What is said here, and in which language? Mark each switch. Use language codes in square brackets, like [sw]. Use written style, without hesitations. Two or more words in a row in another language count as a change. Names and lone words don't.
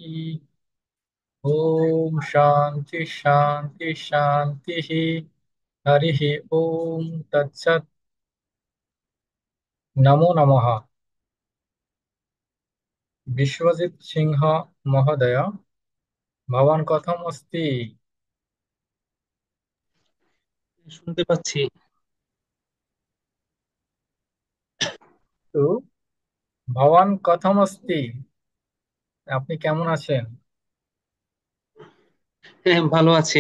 [sa] ॐ शान्ति शान्ति शान्तिः। हरिः ॐ तत्सत्। नमो नमः। विश्वजित सिंह महोदय, भवान् कथम् अस्ति? [bn] শুনতে পাচ্ছি। [sa] তো ভবান কথম अस्ति? [bn] আপনি কেমন আছেন? হ্যাঁ, ভালো আছি।